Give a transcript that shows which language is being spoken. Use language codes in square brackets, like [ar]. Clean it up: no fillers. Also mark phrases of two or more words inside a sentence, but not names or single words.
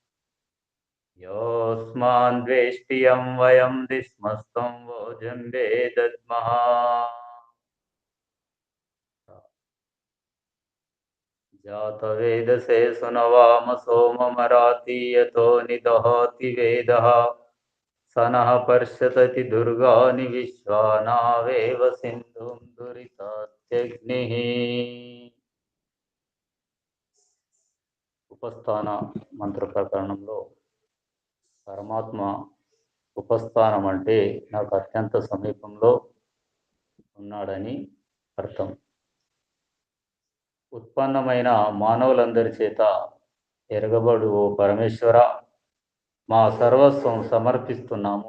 [sa] योऽस्मान् द्वेष्टियं वयं दिस्मस्तं वोजम्बे दद्मः जातवेदसे सुनवाम सोममरातीयतो निदहति वेदः स नः पर्षतति दुर्गानि विश्वानावेव सिन्धुं दुरितात्यग्निः [te] ఉపస్థాన మంత్ర ప్రకరణంలో పరమాత్మ ఉపస్థానం అంటే నాకు అత్యంత సమీపంలో ఉన్నాడని అర్థం. ఉత్పన్నమైన మానవులందరి చేత ఎరగబడు ఓ పరమేశ్వర, మా సర్వస్వం సమర్పిస్తున్నాము.